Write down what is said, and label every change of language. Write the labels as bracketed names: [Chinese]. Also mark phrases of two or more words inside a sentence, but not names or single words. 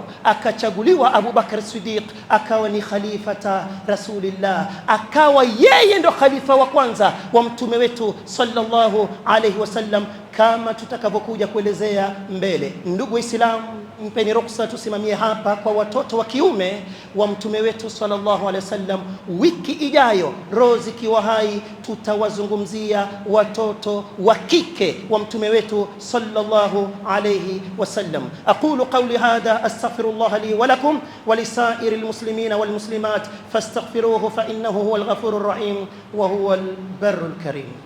[Swahili] Akachaguliwa Abu Bakar Siddiq akawa ni [Arabic] خليفة رسول الله, [Swahili] akawa yeye ndo khalifa wa kwanza wa mtume wetu [Arabic] صلى الله عليه وسلم, [Swahili] kama tutakavyokuja kuelezea mbele. Ndugu Waislamu, mpeni ruksa tusimamie hapa kwa watoto wa kiume wa mtume wetu [Arabic] صلى الله عليه وسلم. [Swahili] Wiki ijayo Rozi kiwa hai tutawazungumzia watoto wa kike wa mtume wetu [Arabic] صلى الله عليه وسلم. أقول قولي هذا أستغفر الله لي ولكم ولسائر المسلمين والمسلمات فاستغفروه فإنه هو الغفور الرحيم وهو البر الكريم.